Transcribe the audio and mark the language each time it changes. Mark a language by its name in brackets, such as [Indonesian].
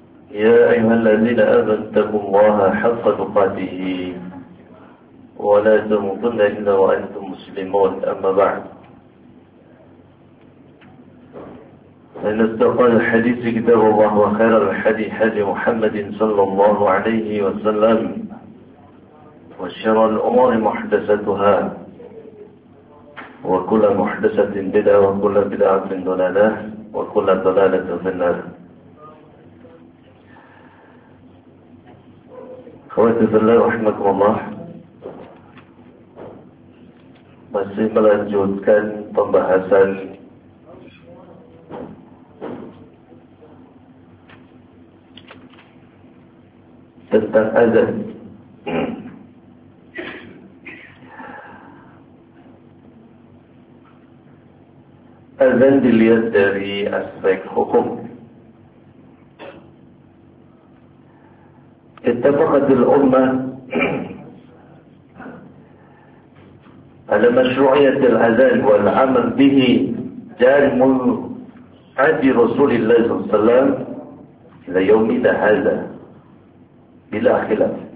[Arabic] يا أيها الذين آمنوا اتقوا الله حق تقاته ولا تموتن إلا وأنتم مسلمون، أما بعد، فإن اتقى الحديث كتاب الله وخير الحديث حديث محمد صلى الله عليه وسلم، وشر الأمور محدثتها وكل محدثة بدعة وكل بدعة ضلالة وكل ضلالة في النار. أخواتي في الله رحمكم الله، [Indonesian] masih melanjutkan pembahasan tentang azan. Azan dilihat dari aspek hukum. [Arabic] اتفقت الأمة على مشروعية الأذان والعمل به جان عهد رسول الله صلى الله عليه وسلم إلى يومنا هذا بلا خلاف.